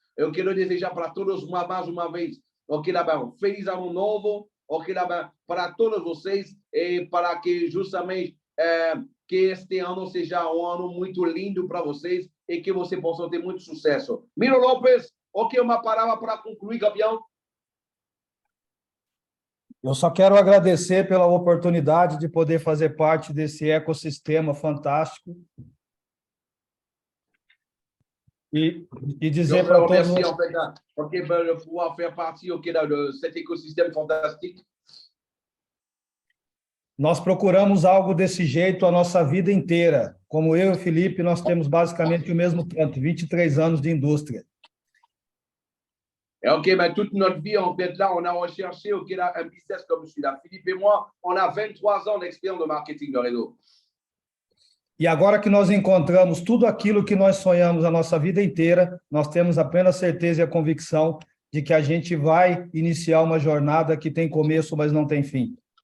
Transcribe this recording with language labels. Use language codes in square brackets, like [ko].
[pt] Eu quero desejar para todos mais uma vez, lá, feliz ano novo, lá, para todos vocês e para que justamente que este ano seja ano muito lindo para vocês e que vocês possam ter muito sucesso. Miro Lopes, uma palavra para concluir, campeão. Eu só quero agradecer pela oportunidade de poder fazer parte desse ecossistema fantástico. E dizer para todos... [fr] Merci, en fait, de pouvoir faire partie de cet écosystème fantastique. [pt] Nós procuramos algo desse jeito a nossa vida inteira. Como eu e o Felipe, nós temos basicamente o mesmo tanto, 23 anos de indústria. [fr] Mais toute notre vie, en fait, là, on a recherché là, un business comme celui-là. Philippe et moi, on a 23 ans d'expérience de marketing de réseau. [pt] E agora que nós encontramos tudo aquilo que nós sonhamos a nossa vida inteira, nós temos apenas certeza e a convicção de que a gente vai iniciar uma jornada que tem começo, mas não tem fim.